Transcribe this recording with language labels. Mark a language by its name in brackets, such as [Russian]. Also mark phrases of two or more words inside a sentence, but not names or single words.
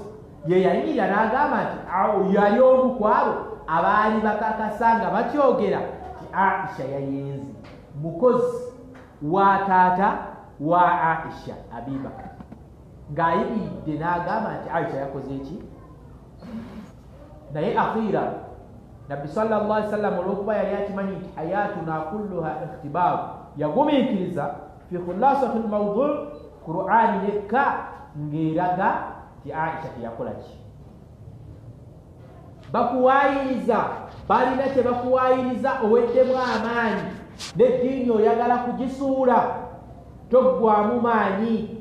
[Ganda] Ye yayimirira n'agamba nti yali omu ku abo abaali bakakasa nga bakyogera nti Aisha yayenze. Mukozi wa taata wa Aisha, Abi Bakar, ng'ayimiridde n'agamba nti Aisha yakoze eki? Naye akhira nabbi [Arabic] صلى الله عليه وسلم [Ganda] olw'okuba yali akimanyi nti [Arabic] حياتنا كلها اختبار, [Ganda] yagumiikiriza [Arabic] في خلاصة الموضوع' [Ganda] Qur'ani yekka ng'eraga nti Aisha teyakola ki? Bakuwaayiriza, balina kye bakuwaayiriza oweddemu amaanyi n'eddiini oyagala kugisuula, toggwamu maanyi.